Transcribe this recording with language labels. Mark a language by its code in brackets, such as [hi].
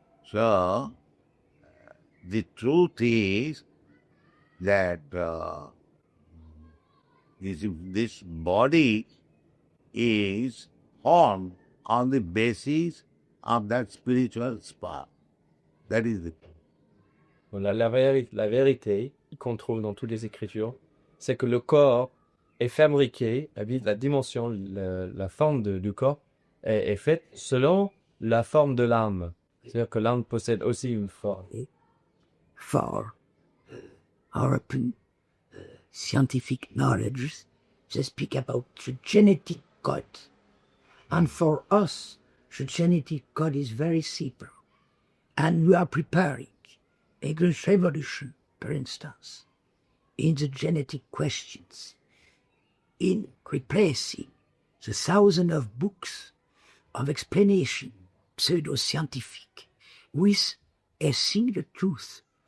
[en] So, the truth is that this body is formed on the basis of that spiritual spark. That is the truth. [fr] La vérité qu'on trouve dans toutes les Écritures, c'est que le corps est fabriqué, la dimension, la forme du corps est faite selon la forme de l'âme. C'est-à-dire que l'âme possède aussi une forme. [en] For European scientific knowledge, they speak about the genetic code. And for us, the genetic code is very simple. And we are preparing a great revolution, for instance, in the genetic questions, in replacing the thousands of books of explanation, pseudo-scientific, with a single truth.